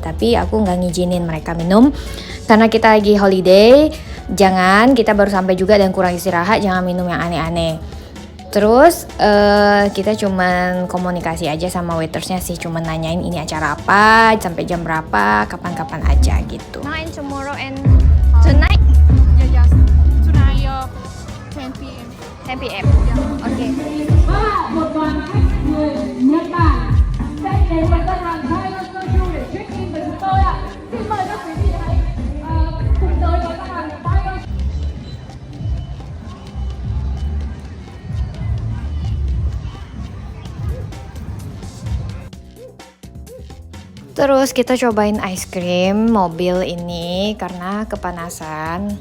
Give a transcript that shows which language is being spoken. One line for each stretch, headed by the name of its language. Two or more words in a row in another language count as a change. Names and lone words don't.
Indonesian: Tapi aku nggak ngizinin mereka minum karena kita lagi holiday. Jangan, kita baru sampai juga dan kurang istirahat, jangan minum yang aneh-aneh. Terus kita cuman komunikasi aja sama waitersnya sih, cuman nanyain ini acara apa, sampai jam berapa, kapan-kapan aja gitu.
English: Now and tomorrow and tonight Yes. Tonight, 10 p.m. 10 p.m. Okay.
Vietnamese: Một đoàn khách người Nhật Bản sẽ đến với gian hàng Tiger Soju để
English: check in
Vietnamese: với chúng tôi ạ. Xin mời các quý vị hãy cùng tới với gian hàng Tiger.
Indonesian: Terus kita cobain
English: ice cream
Indonesian: mobil ini karena kepanasan.